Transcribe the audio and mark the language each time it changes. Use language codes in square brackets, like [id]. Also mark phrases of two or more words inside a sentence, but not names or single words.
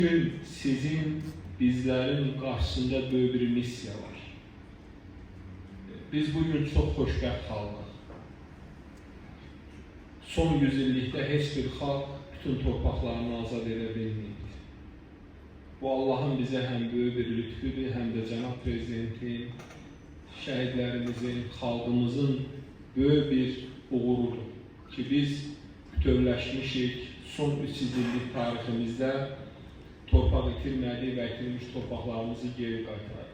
[tr] Bugün sizin, bizlerin karşısında böyle bir misya var. [az] Biz bugün çok xoşbəxt xalqıq. Son yüzillikdə heç bir xalq bütün torpaqlarını azad edə bilməyib. Bu Allah'ın bizə həm böyük bir lütfüdür, həm də Cənab Prezidentin, şəhidlərimizin, xalqımızın böyük bir uğurudur ki biz bütövləşmişik son 300 illik tariximizdə torpaq itirmədik və itirmiş torpaqlarımızı geri qaytardık.